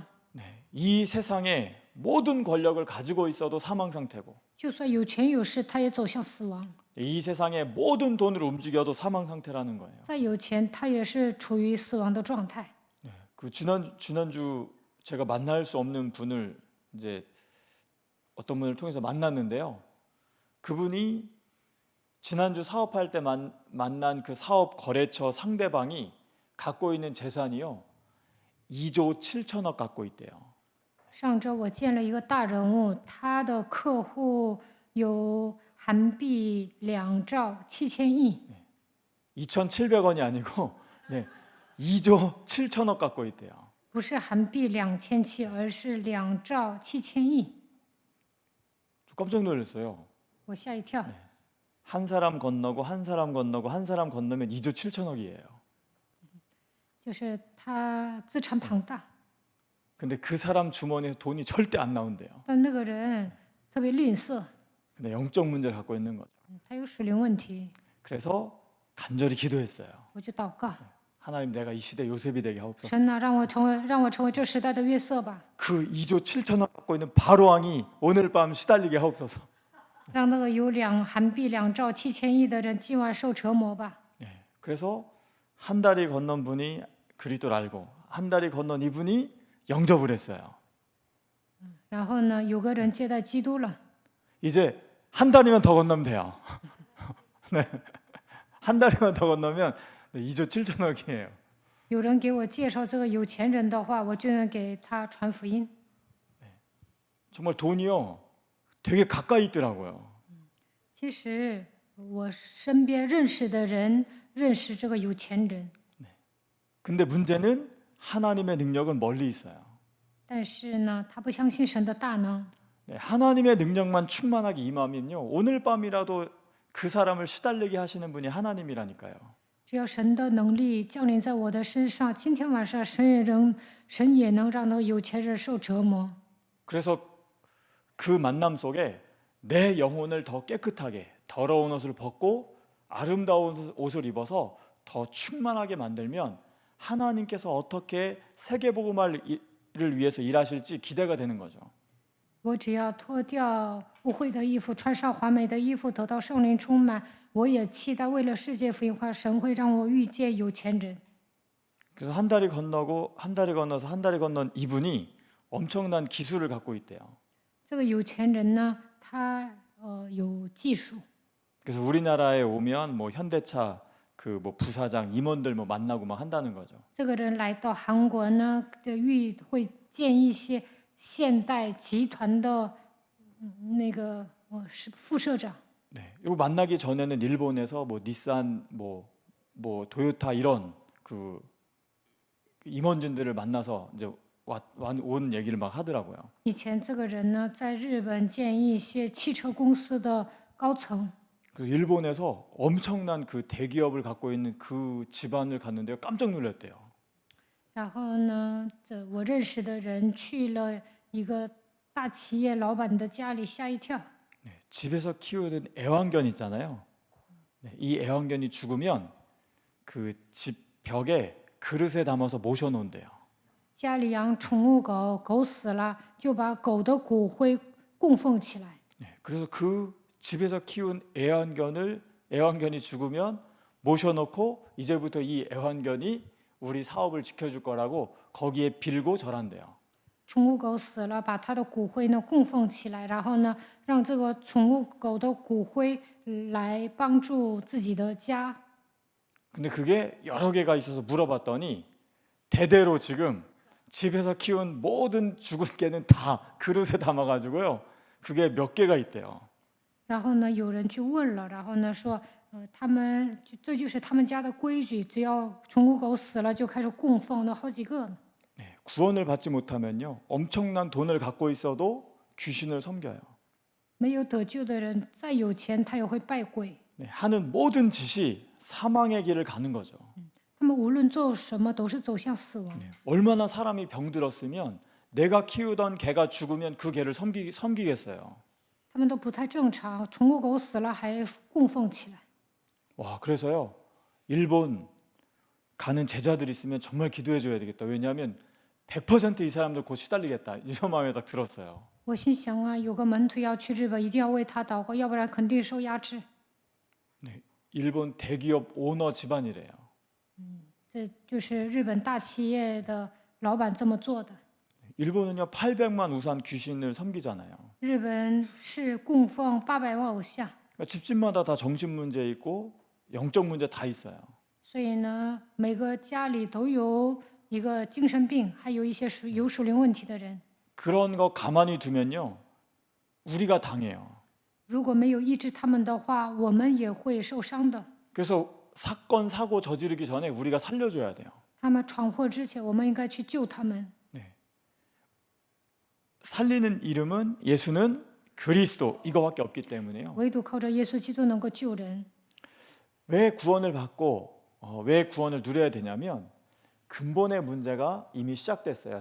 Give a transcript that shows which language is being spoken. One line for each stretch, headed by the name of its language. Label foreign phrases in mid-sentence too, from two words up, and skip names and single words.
Korean: 네, 이 세상에 모든 권력을 가지고 있어도 사망 상태고
Chinese: 就算有权有势，他也走向死亡。
Korean: 이 세상에 모든 돈을 움직여도 사망 상태라는 거예요.
Chinese: 再有钱，他也是处于死亡的状态。
Korean: 네, 그 지난주 제가 만날 수 없는 분을 이제 어떤 분을 통해서 만났는데요. 그분이 지난주 사업할 때 만난 그 사업 거래처 상대방이 갖고 있는 재산이요 2조 7천억 갖고 있대요.
Chinese: 上周我见了一个大人物，他的客户有韩币2兆7千亿，
Korean: 2,700원이 아니고 네, 2조 7천억 갖고 있대요.
Chinese: 不是韩币2700，而是2兆7千亿。
Korean: 저 깜짝 놀랐어요.
Chinese: 我吓一跳。
Korean: 한 사람 건너고 한 사람 건너고 한 사람 건너면 2조 7천억이에요.
Chinese: 就是他资产庞大，
Korean: 근데 그 사람 주머니에서 돈이 절대 안 나온대요.
Chinese: 但那个人特别吝啬，
Korean: 근데 영적 문제를 갖고 있는 거죠.
Chinese: 他有属灵问题。
Korean: 그래서 간절히 기도했어요.
Chinese: 我就祷告，
Korean: 하나님 내가 이 시대 요셉이 되게 하옵소서.
Chinese: 神呐，让我成为这时代的约瑟吧，
Korean: 그 2조 7천억 갖고 있는 바로왕이 오늘 밤 시달리게 하옵소서.
Chinese: 让那个有韩币2兆7千亿的人今晚受折磨吧。
Korean: 네, 그래서 한 다리 건넌 분이 그리스도를 알고 한 다리 건넌 이분이 영접을 했어요.
Chinese: 然后呢，有个人接待基督了，
Korean: 이제 한 다리만 더 건너면 돼요. 네, 한 다리만 더 건너면 2조 7천억이에요.
Chinese: 有人给我介绍这个有钱人的话，我就能给他传福音。
Korean: 정말 돈이요 되게 가까이 있더라고요.
Chinese: 其实我身边认识的人认识这个有钱人，
Korean: 근데 문제는 하나님의 능력은 멀리 있어요.
Chinese: 但是呢，他不相信神的大能。
Korean: 네, 하나님의 능력만 충만하게 임하면요 오늘 밤이라도 그 사람을 시달리게 하시는 분이 하나님이라니까요.
Chinese: 只要神的能力降临在我的身上，今天晚上神也能让那个有钱人受折磨。
Korean: 그래서 그 만남 속에 내 영혼을 더 깨끗하게, 더러운 옷을 벗고 아름다운 옷을 입어서 더 충만하게 만들면 하나님께서 어떻게 세계복음화를 위해서 일하실지 기대가 되는 거죠.
Chinese: 我只要脱掉污秽的衣服，穿上华美的衣服，得到圣灵充满。我也期待为了世界福音化，神会让我遇见有钱人。
Korean: 그래서 한 다리 건너고 한 다리 건너서 한 다리 건넌 이분이 엄청난 기술을 갖고 있대요.
Chinese: 这个有钱人呢，他有技术，
Korean: 그래서 우리나라에 오면 뭐 현대차 그 뭐 부사장 임원들 뭐 만나고 막 한다는 거죠.
Chinese: 这个人来到韩国呢，会见一些现代集团的那个是副社长。
Korean: 네, 이거 만나기 전에는 일본에서 뭐 닛산, 뭐 도요타 이런 그 임원진들을 만나서 이제 온 얘기를 막 하더라고요.
Chinese: 以前这个人呢，在日本见一些汽车公司的高层，
Korean: 그 일본에서 엄청난 그 대기업을 갖고 있는 그 집안을 갔는데요, 깜짝 놀랐대요.
Chinese: 然后呢，我认识的人去了一个大企业老板的家里，吓一跳。
Korean: 네, 집에서 키우는 애완견 있잖아요. 네, 이 애완견이 죽으면 그 집 벽에 그릇에 담아서 모셔놓은대요.
Chinese: 家里养宠物狗，狗死了就把狗的骨灰供奉起来。
Korean: 네, 그래서 그 집에서 키운 애완견이 죽으면 모셔놓고 이제부터 이 애완견이 우리 사업을 지켜줄 거라고 거기에 빌고 절한대요.
Chinese: 宠物狗死了，把它的骨灰呢供奉起来，然后呢，让这个宠物狗的骨灰来帮助自己的家。
Korean: 근데 그게 여러 개가 있어서 물어봤더니 대대로 지금 집에서 키운 모든 죽은 개는 다 그릇에 담아가지고요. 그게 몇 개가 있대요.
Chinese: 然后呢，有人去问了，然后呢说，这就是他们家的规矩，只要宠物狗死了就开始供奉，那好几个呢。
Korean: 네, 구원을 받지 못하면요, 엄청난 돈을 갖고 있어도 귀신을 섬겨요.
Chinese: 没有得救的人，再有钱他也会拜鬼。
Korean: 네, 하는 모든 짓이 사망의 길을 가는 거죠.
Chinese: 他们无论做什么，都是走向死亡。
Korean: 네, 얼마나 사람이 병들었으면 내가 키우던 개가 죽으면 그 개를 섬기겠어요.
Chinese: 他们都不太正常，宠物狗死了还供奉起来。
Korean: 와, 그래서요, 일본 가는 제자들 있으면 정말 기도해 줘야 되겠다. 왜냐하면 100% 이 사람들 곧 시달리겠다. 이런 마음이 딱 들었어요.
Chinese: 我心想啊，有个门徒要去日本，一定要为他祷告，要不然肯定受压制。
Korean: 네, 일본 대기업 오너 집안이래요.
Chinese: 这就是日本大企业的老板这么做的。
Korean: 일본은요 800만 우산 귀신을 섬기잖아요.
Chinese: 日本是供奉800万偶像，
Korean: 그러니까 집집마다 다 정신 문제 있고 영적 문제 다 있어요.
Chinese: 所以呢，每个家里都有一个精神病，还有一些有属灵问题的人。
Korean: 그런 거 가만히 두면요 우리가 당해요.
Chinese: 如果没有医治他们的话，我们也会受伤的。
Korean: 그래서 사건 사고 저지르기 전에 우리가 살려줘야 돼요.
Chinese: 他们闯祸之前，我们应该去救他们。
Korean: 네. 살리는 이름은 예수는 그리스도 이거밖에 없기 때문에요.
Chinese: 唯独靠着耶稣基督能够救人。
Korean: 왜 구원을 받고 왜 구원을 누려야 되냐면 근본의 문제가 이미 시작됐어요.